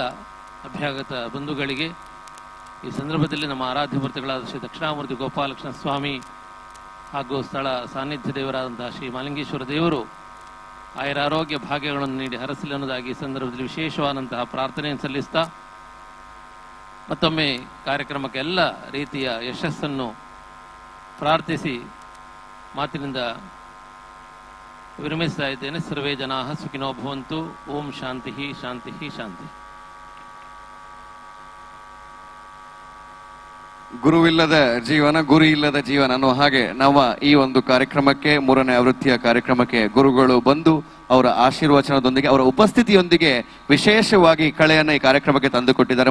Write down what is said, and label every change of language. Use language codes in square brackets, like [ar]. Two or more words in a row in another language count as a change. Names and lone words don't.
[kn] ಅಭ್ಯಾಗತ ಬಂಧುಗಳಿಗೆ, ಈ ಸಂದರ್ಭದಲ್ಲಿ ನಮ್ಮ ಆರಾಧ್ಯ ಮೂರ್ತಿಗಳಾದ ಶ್ರೀ ದಕ್ಷಿಣಾಮೂರ್ತಿ ಗೋಪಾಲಕೃಷ್ಣ ಸ್ವಾಮಿ ಹಾಗೂ ಸ್ಥಳ ಸಾನ್ನಿಧ್ಯ ದೇವರಾದಂತಹ ಶ್ರೀ ಮಾಲಿಂಗೇಶ್ವರ ದೇವರು ಆಯುರಾರೋಗ್ಯ ಭಾಗ್ಯಗಳನ್ನು ನೀಡಿ ಹರಸಲಿ ಅನ್ನೋದಾಗಿ ಈ ಸಂದರ್ಭದಲ್ಲಿ ವಿಶೇಷವಾದಂತಹ ಪ್ರಾರ್ಥನೆಯನ್ನು ಸಲ್ಲಿಸ್ತಾ ಮತ್ತೊಮ್ಮೆ ಕಾರ್ಯಕ್ರಮಕ್ಕೆ ಎಲ್ಲ ರೀತಿಯ ಯಶಸ್ಸನ್ನು ಪ್ರಾರ್ಥಿಸಿ ಮಾತಿನಿಂದ ವಿರಮಿಸ್ತಾ ಇದ್ದೇನೆ. [sa] ಸರ್ವೇ ಜನಾಃ ಸುಖಿನೋ ಭವಂತು. ಓಂ ಶಾಂತಿ ಶಾಂತಿ ಶಾಂತಿ. [kn] ಗುರುವಿಲ್ಲದ ಜೀವನ, ಗುರಿ ಇಲ್ಲದ ಜೀವನ ಅನ್ನೋ ಹಾಗೆ ನಮ್ಮ ಈ ಒಂದು ಕಾರ್ಯಕ್ರಮಕ್ಕೆ, 3ನೇ ಆವೃತ್ತಿಯ ಕಾರ್ಯಕ್ರಮಕ್ಕೆ ಗುರುಗಳು ಬಂದು ಅವರ ಆಶೀರ್ವಚನದೊಂದಿಗೆ, ಅವರ ಉಪಸ್ಥಿತಿಯೊಂದಿಗೆ ವಿಶೇಷವಾಗಿ ಕಳೆಯನ್ನು ಈ ಕಾರ್ಯಕ್ರಮಕ್ಕೆ ತಂದುಕೊಟ್ಟಿದ್ದಾರೆ.